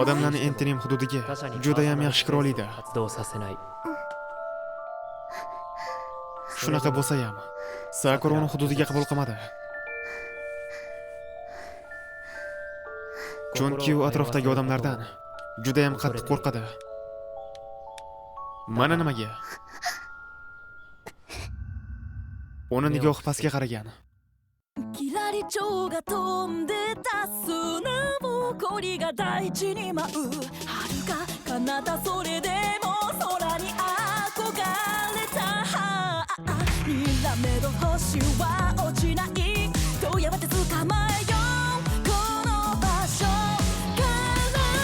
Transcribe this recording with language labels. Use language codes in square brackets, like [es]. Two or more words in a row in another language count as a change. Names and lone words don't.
[uz] odamlarni intim hududiga juda ham yaxshi kira oladi. Shunaqa bo'lsa ham, Sakura uni hududiga qabul qilmadi. Chunki u atrofdagi odamlardan juda ham qattiq qo'rqadi. Mana nimaga? Uni nigohi pastga qaragan. [ja] キラリチョウが飛んでた砂ぼこりが大地に舞う遥か彼方それでも空に憧れたにらめる星は落ちないとやめて捕まえようこの場所から